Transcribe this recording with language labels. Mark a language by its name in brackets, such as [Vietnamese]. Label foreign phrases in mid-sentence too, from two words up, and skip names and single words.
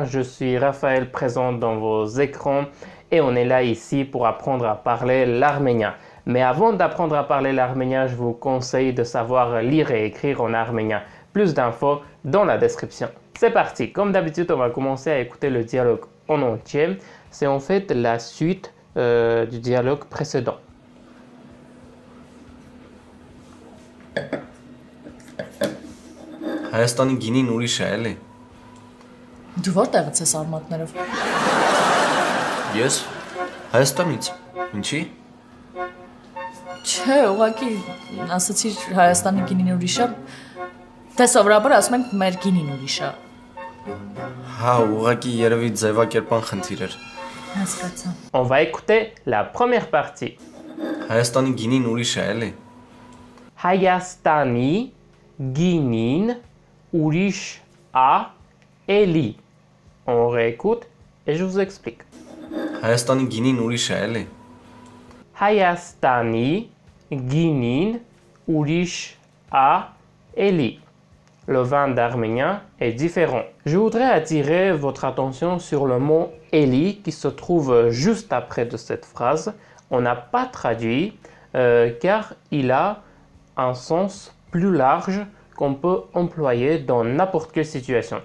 [French] Je suis Raphaël, présent dans vos écrans et on est là ici pour apprendre à parler l'arménien. Mais avant d'apprendre à parler l'arménien, je vous conseille de savoir lire et écrire en arménien. Plus d'infos dans la description. C'est parti, comme d'habitude, on va commencer à écouter le dialogue en entier. C'est en fait la suite du dialogue précédent. [Armenian] Հայաստանի գինին ուրիշ է, էլի։ Դու որտեղից ես արմատներով։ Ես Հայաստանից։ Ինչի՞։ Չէ, ուղղակի ասացիր Հայաստանի գինին ուրիշ է։ Դե սովորաբար ասում ենք մեր գինին ուրիշ է։ Հա, ուղղակի երևի ձևակերպան խնդիր էր։ Հասկացա։ [French] On va écouter la première partie. [Armenian] Հայաստանի գինին ուրիշ է, էլի։ Հայաստանի գինին ուրիշ a էլի. [French] On réécoute et je vous explique. [Armenian] Հայաստանի գինին ուրիշ է, էլի։ Հայաստանի գինին ուրիշ a էլի. [French] Le vin d'arménien est différent. Je voudrais attirer votre attention sur le mot Eli qui se trouve juste après de cette phrase. On n'a pas traduit car il a un sens plus large qu'on peut employer dans n'importe quelle situation.